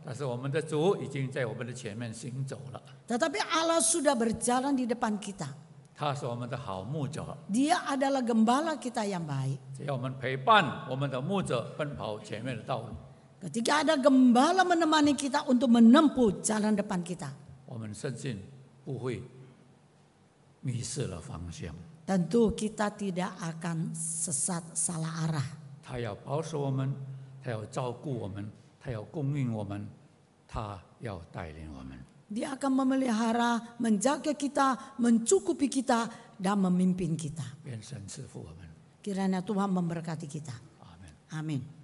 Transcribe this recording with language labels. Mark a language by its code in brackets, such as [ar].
[zh] 但是我们的主已经在我们的前面行走了。 [id] tetapi Allah sudah berjalan di depan kita. [zh] 他是我们的好牧者， [id] Dia adalah gembala kita yang baik. [zh] 只要我们陪伴我们的牧者奔跑前面的道路， [id] Ketika ada gembala menemani kita untuk menempuh jalan depan kita, [zh] 我们深信不会迷失了方向。 [id] tentu kita tidak akan sesat salah arah. [zh] 他要保守我们，他要照顾我们，他要供应我们，他要带领我们。 [id] Dia akan memelihara, menjaga kita, mencukupi kita, dan memimpin kita. [zh] 愿神赐福我们。 [id] Kiranya Tuhan memberkati kita. [zh] 阿门。 [id] Amin.